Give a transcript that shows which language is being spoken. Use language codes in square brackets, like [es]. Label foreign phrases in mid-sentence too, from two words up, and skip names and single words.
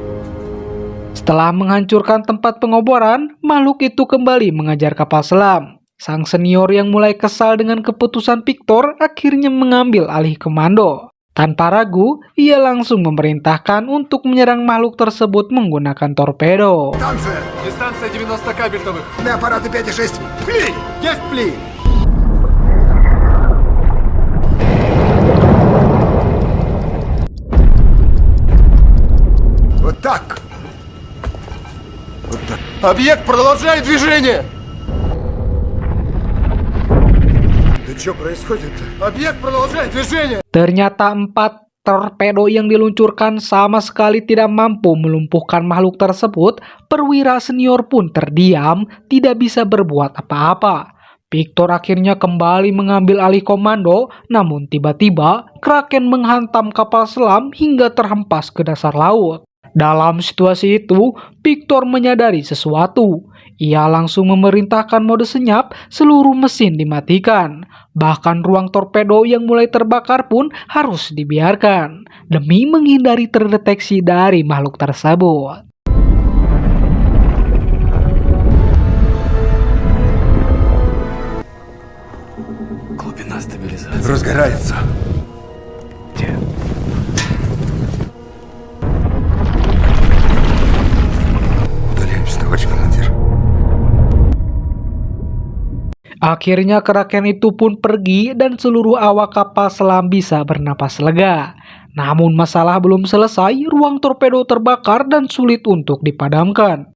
[id] Setelah menghancurkan tempat pengeboran, makhluk itu kembali mengejar kapal selam. Sang senior yang mulai kesal dengan keputusan Victor akhirnya mengambil alih komando. Tanpa ragu, ia langsung memerintahkan untuk menyerang makhluk tersebut menggunakan torpedo. [ru] Станция! Дистанция 90 кабельтовых. На аппараты 5 и 6. Пли! Есть пли! Вот так! Вот так. Объект продолжает движение! Да что происходит-то? Объект продолжает движение! [id] Ternyata 4 torpedo yang diluncurkan sama sekali tidak mampu melumpuhkan makhluk tersebut. Perwira senior pun terdiam, tidak bisa berbuat apa-apa. Victor akhirnya kembali mengambil alih komando, namun tiba-tiba Kraken menghantam kapal selam hingga terhempas ke dasar laut. Dalam situasi itu, Victor menyadari sesuatu. Ia langsung memerintahkan mode senyap, seluruh mesin dimatikan. Bahkan ruang torpedo yang mulai terbakar pun harus dibiarkan, demi menghindari terdeteksi dari makhluk tersebut. [ru] Глубина стабилизации. Разгорается. Удаляемся, товарищ командир. [id] Akhirnya Kraken itu pun pergi dan seluruh awak kapal selam bisa bernapas lega. Namun masalah belum selesai, ruang torpedo terbakar dan sulit untuk dipadamkan.